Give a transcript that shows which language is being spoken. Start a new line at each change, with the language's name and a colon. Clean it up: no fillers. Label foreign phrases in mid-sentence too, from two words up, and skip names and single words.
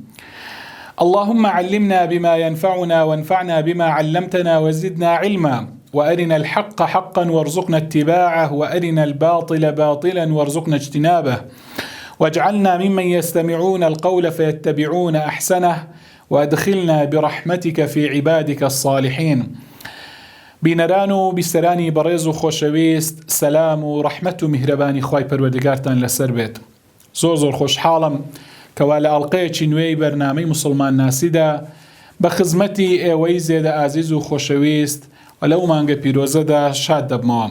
Arabic: اللهم علمنا بما ينفعنا وانفعنا بما علمتنا وزدنا علما، وأرنا الحق حقا وارزقنا اتباعه، وأرنا الباطل باطلا وارزقنا اجتنابه، واجعلنا ممن يستمعون القول فيتبعون أحسنه، وأدخلنا برحمتك في عبادك الصالحين.
Central Kurdish: بینەران بیسەرانی بەڕێز و خۆشەویست، سەلام و ڕەحمەت و میهرەبانی خوای پەروەردگارتان لەسەر بێت. زۆر خۆشحاڵم کەوا لە ئەڵلقەیەکی نوێی بەرنامەی موسڵمان ناسیدا بە خزمەتی ئێوەی زێدە ئازیز و خۆشەویست و لەو مانگە پیرۆزەدا شاد دەبمەوە.